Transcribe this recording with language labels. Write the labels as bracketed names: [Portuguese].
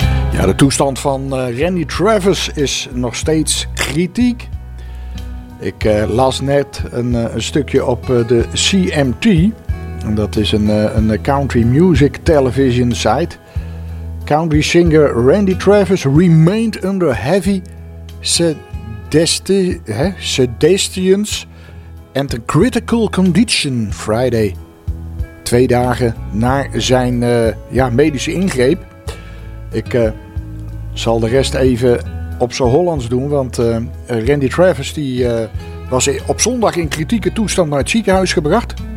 [Dutch] Ja, de toestand van Randy Travis is nog steeds kritiek. Ik las net een stukje op de CMT. En dat is een country music television site. [English] Country singer Randy Travis remained under heavy sedations and a critical condition Friday. [Dutch] Twee dagen na zijn medische ingreep. Ik zal de rest even op zijn Hollands doen, want Randy Travis was op zondag in kritieke toestand naar het ziekenhuis gebracht.